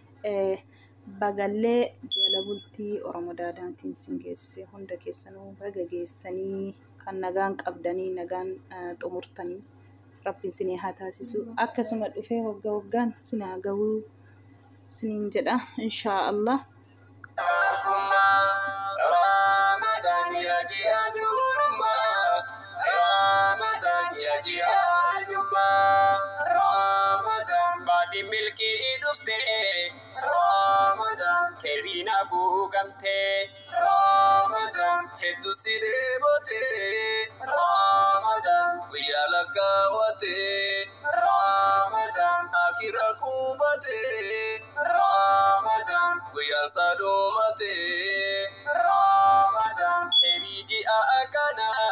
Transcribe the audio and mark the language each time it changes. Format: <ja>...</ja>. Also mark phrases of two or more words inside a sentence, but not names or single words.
<om>Eh, bagallee jala bultii Oromoo Daadaatiin sin geesse. Hunda keessanuu baga geessanii, kan nagaan qabdanii, nagaan, eh, xumurtanii, Rabbiin sinii haa taasisu. Akkasuma dhufee hogga hoggaan sinaa gahuu siniin jedha,</om> <ar>إن شاء الله.</ar> <om>Ramadan ya jihadurma, Ramadan ya jihadurma, Ramadan baatiin milkii dhufte, Ramadan khayriin haguugamte, Ramadan hedduu si deebote, Ramadan guyyaa lakkaawwate, Ramadan akira qubate, Ramadan guyyaan saa dhumate, Ramadan khayrii ji'a akkana,</om>